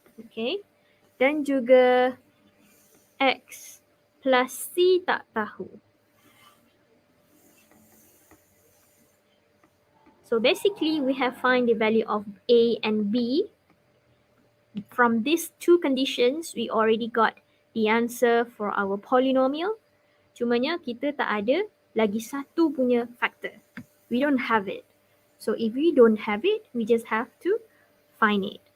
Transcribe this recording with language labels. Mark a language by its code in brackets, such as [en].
[ms] Okay, dan juga X plus C tak tahu. [en] So basically we have find the value of A and B. From these two conditions, we already got the answer for our polynomial. [ms] Cumanya kita tak ada lagi satu punya factor. [en] We don't have it. So if we don't have it, we just have to find it.